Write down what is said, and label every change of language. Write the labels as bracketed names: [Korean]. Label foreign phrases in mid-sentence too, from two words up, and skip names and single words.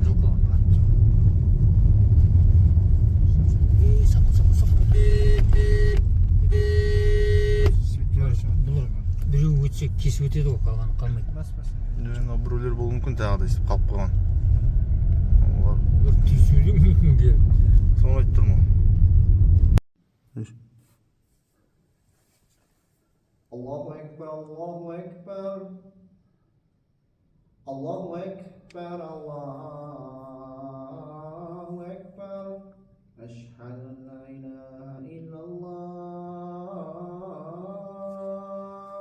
[Kazakh] Бұлар біреу өтсе кесіп өтеді ғой, қалғаны қалмайды. Біреулер болуы мүмкін тағы да естіп қалып қойған. Бір түйсуі мүмкін де. Соны айтып тұрмын ғой. [Arabic] الله أكبر، الله أكبر. الله أكبر، الله أكبر. أشهد أن لا إله إلا الله.